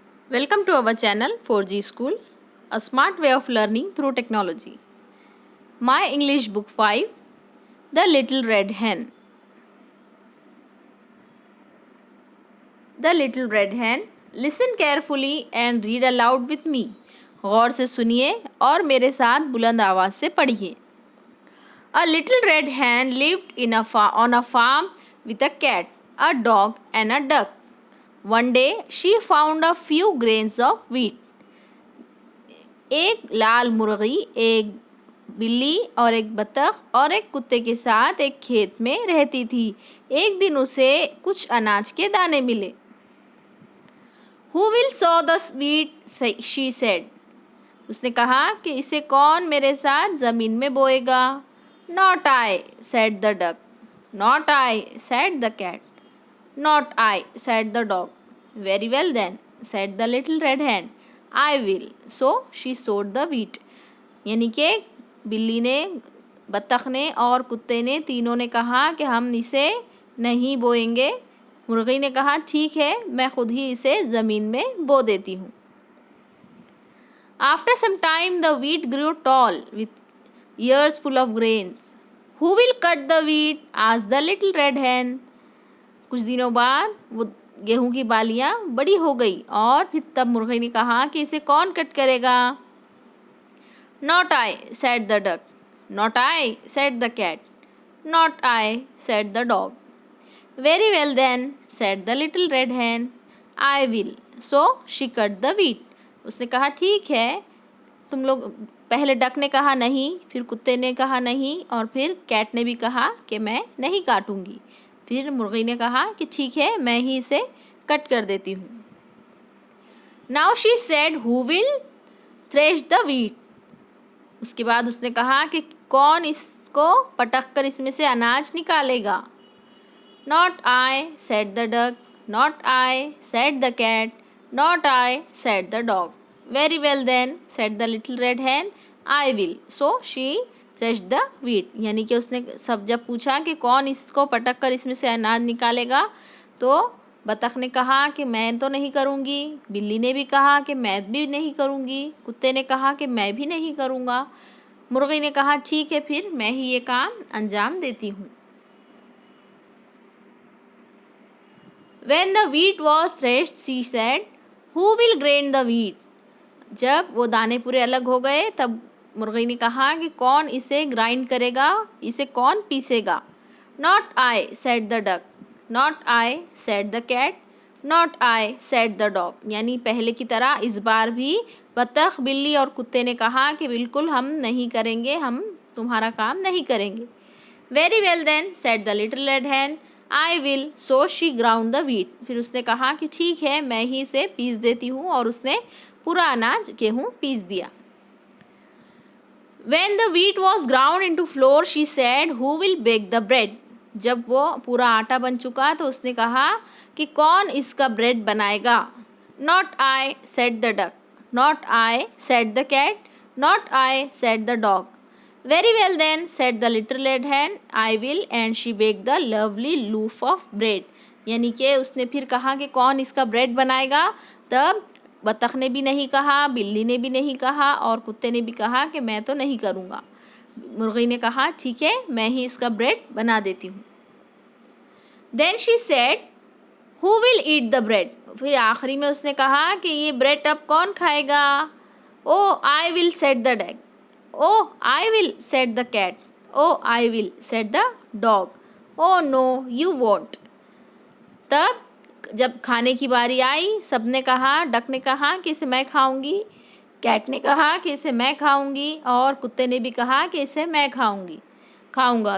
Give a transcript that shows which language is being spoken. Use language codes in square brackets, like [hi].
[en] Welcome to our channel 4G School, a smart way of learning through technology. My English Book 5, The Little Red Hen. The Little Red Hen. Listen carefully and read aloud with me. [hi] गौर से सुनिए और मेरे साथ बुलंद आवाज़ से पढ़िए. [en] A little red hen lived on a farm with a cat, a dog and a duck. One day she found a few grains of wheat. [hi] एक लाल मुर्गी, एक बिल्ली और एक बतख और एक कुत्ते के साथ एक खेत में रहती थी. एक दिन उसे कुछ अनाज के दाने मिले. [en] Who will sow the wheat? She said. [hi] उसने कहा कि इसे कौन मेरे साथ ज़मीन में बोएगा. [en] Not I, said the duck. Not I, said the cat. Not I, said the dog. Very well then, said the little red hen. I will. So she sowed the wheat. [hi] यानी कि बिल्ली ने, बत्तख ने और कुत्ते ने तीनों ने कहा कि हम इसे नहीं बोएंगे. मुर्गी ने कहा ठीक है, मैं खुद ही इसे ज़मीन में बो देती हूँ. [en] After some time the wheat grew tall with ears full of grains. Who will cut the wheat? asked the little red hen. [hi] कुछ दिनों बाद वो गेहूं की बालियां बड़ी हो गई और फिर तब मुर्गी ने कहा कि इसे कौन कट करेगा. [en] Not I, said the duck. Not I, said the cat. Not I, said the dog. Very well then, said the little red hen. I will. So she cut the wheat. [hi] उसने कहा ठीक है. तुम लोग, पहले duck ने कहा नहीं, फिर कुत्ते ने कहा नहीं और फिर कैट ने भी कहा कि मैं नहीं काटूंगी. फिर मुर्गी ने कहा कि ठीक है, मैं ही इसे कट कर देती हूँ. [en] Now she said who will thresh the wheat. [hi] उसके बाद उसने कहा कि कौन इसको पटक कर इसमें से अनाज निकालेगा. [en] Not I, said the duck. Not I, said the cat. Not I, said the dog. Very well then, said the little red hen. I will. So she thresh the wheat. [hi] यानी कि उसने सब जब पूछा कि कौन इसको पटक कर इसमें से अनाज निकालेगा, तो बतख ने कहा कि मैं तो नहीं करूँगी. बिल्ली ने भी कहा कि मैं भी नहीं करूँगी. कुत्ते ने कहा कि मैं भी नहीं करूँगा. मुर्गी ने कहा ठीक है, फिर मैं ही ये काम अंजाम देती हूँ. [en] When the wheat was threshed, she said, Who will grind the wheat? [hi] जब वो दाने पूरे अलग हो गए तब मुर्गी ने कहा कि कौन इसे ग्राइंड करेगा, इसे कौन पीसेगा. [en] Not I, said the duck. Not I, said the cat. Not I, said the dog. [hi] यानी पहले की तरह इस बार भी बतख, बिल्ली और कुत्ते ने कहा कि बिल्कुल हम नहीं करेंगे, हम तुम्हारा काम नहीं करेंगे. [en] Very well then, said the little red hen. I will. So she ground the wheat. [hi] फिर उसने कहा कि ठीक है, मैं ही इसे पीस देती हूँ और उसने पूरा अनाज, गेहूँ पीस दिया. [en] When the wheat was ground into flour, she said, Who will bake the bread? [hi] जब वो पूरा आटा बन चुका तो उसने कहा कि कौन इसका ब्रेड बनाएगा. [en] Not I, said the duck. Not I, said the cat. Not I, said the dog. Very well then, said the little red hen. I will. And she baked the lovely loaf of bread. [hi] यानी कि उसने फिर कहा कि कौन इसका bread बनाएगा. तब बतख ने भी नहीं कहा, बिल्ली ने भी नहीं कहा और कुत्ते ने भी कहा कि मैं तो नहीं करूँगा. मुर्गी ने कहा ठीक है, मैं ही इसका ब्रेड बना देती हूँ. [en] Then she said, Who will eat the bread? [hi] फिर आखिरी में उसने कहा कि ये ब्रेड अब कौन खाएगा. [en] Oh, I will, said the duck. Oh, I will, said the cat. Oh, I will, said the dog. Oh no, you won't. [hi] तब जब खाने की बारी आई, सबने कहा, डक ने कहा कि इसे मैं खाऊंगी, कैट ने कहा कि इसे मैं खाऊंगी और कुत्ते ने भी कहा कि इसे मैं खाऊंगा.